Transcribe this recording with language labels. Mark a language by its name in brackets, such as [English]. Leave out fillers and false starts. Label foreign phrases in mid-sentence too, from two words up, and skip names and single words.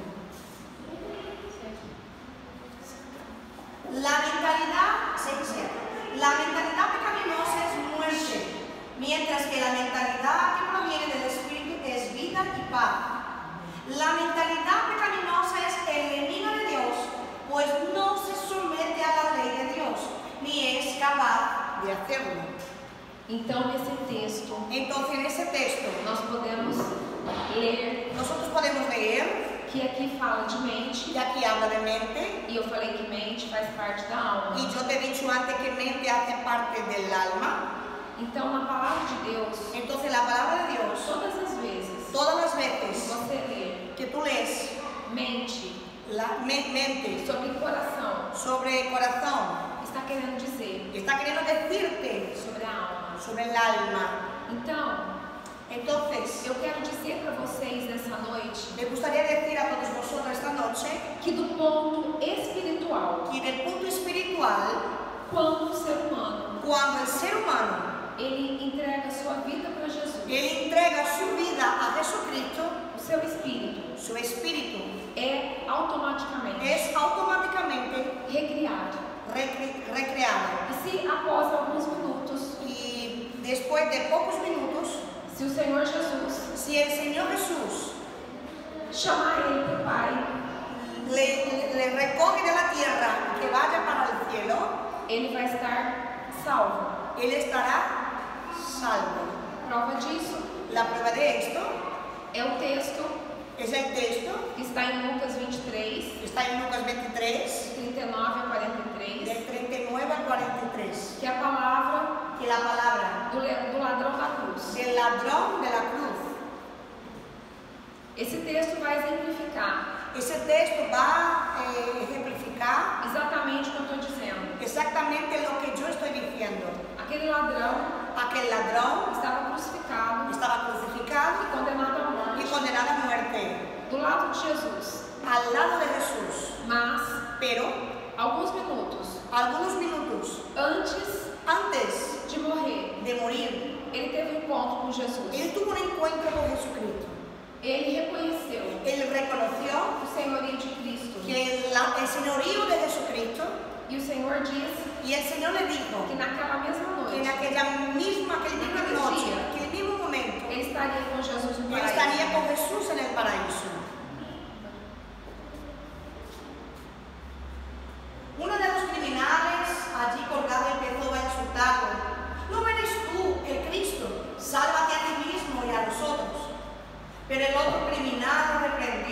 [Spanish] La mentalidad pecaminosa es muerte, mientras que la mentalidad que proviene del Espíritu es vida y paz. La mentalidad pecaminosa es enemiga de Dios, pues no se somete a la ley de Dios, ni es capaz de hacerlo. [Portuguese] Então, nesse texto, [Spanish] Entonces, en ese texto, nosotros podemos leer [Portuguese] que aqui fala de mente, [Spanish] y aquí habla de mente, [Portuguese] e eu falei que mente faz parte da alma. [Spanish] y yo te he dicho antes que mente hace parte del alma. [Portuguese] Então, na palavra de Deus, [Spanish] Entonces, la palabra de Dios, [Portuguese] todas as vezes [Spanish] todas las que veces [Portuguese] você lê [Spanish] que tú lees [Portuguese] mente [Spanish] mente [Portuguese] sobre coração, [Spanish] sobre corazón, [Portuguese] está querendo dizer [Spanish] está queriendo decirte [Portuguese] sobre a alma. [Spanish] sobre el alma. [Portuguese] Então, [Spanish] Entonces, [Portuguese] eu quero dizer para vocês nessa noite [Spanish] me gustaría decir a todos vosotros esta noche [Portuguese] que do ponto espiritual, [Spanish] que del punto espiritual, [Portuguese] quando o ser humano [Spanish] cuando el ser humano [Portuguese] ele entrega sua vida para Jesus, [Spanish] él entrega su vida a Jesucristo, [Portuguese] o seu espírito [Spanish] su espíritu [Portuguese] é automaticamente [Spanish] es automáticamente [Portuguese] recriado. [Spanish] recreado. [Portuguese] E se após alguns minutos, [Spanish] Y después de pocos minutos, [Portuguese] se o Senhor Jesus [Spanish] si el Señor Jesús [Portuguese] chamar ele para o Pai, [Spanish] le recoge de la tierra que vaya para el cielo, [Portuguese] ele vai estar salvo. [Spanish] él estará salvo. [Portuguese] Prova disso [Spanish] La prueba de esto [Portuguese] é o texto [Spanish] es el texto [Portuguese] que está em Lucas 23, [Spanish] que está en Lucas 23, [Portuguese] 39 a 43, [Spanish] del 39 al 43, [Portuguese] que é a palavra [Spanish] que la palabra [Portuguese] do ladrão da cruz. [Spanish] del ladrón de la cruz. [Portuguese] Esse texto vai exemplificar [Spanish] Ese texto va a ejemplificar [Portuguese] exatamente o que eu estou dizendo. [Spanish] exactamente lo que yo estoy diciendo. [Portuguese] Aquele ladrão [Spanish] Aquel ladrón [Portuguese] estava crucificado [Spanish] estaba crucificado [Portuguese] e condenado à [Spanish] y [Portuguese] morte [Spanish] condenado a muerte [Portuguese] do lado de Jesus. [Spanish] al lado de Jesús. [Portuguese] Mas, [Spanish] Pero [Portuguese] alguns minutos [Spanish] algunos minutos antes [Portuguese] de morrer, [Spanish] de morir, [Portuguese] ele teve um encontro com Jesus. [Spanish] él tuvo un encuentro con Jesucristo. [Portuguese] Ele reconheceu [Spanish] Él reconoció [Portuguese] o senhorio de Cristo. [Spanish] que el señorío de Jesucristo, [Portuguese] E o Senhor diz [Spanish] y el Señor le dijo [Portuguese] que naquela mesma [Spanish] que en [Portuguese] noite [Spanish] aquella misma noche, aquel mismo momento, [Portuguese] ele estaria com Jesus no [Spanish] él [Portuguese] paraíso. [Spanish] estaría con Jesús en el paraíso. Uno de los criminales allí colgado empezó a insultarlo. ¿No eres tú el Cristo? Sálvate a ti mismo y a nosotros. Pero el otro criminal lo reprendió.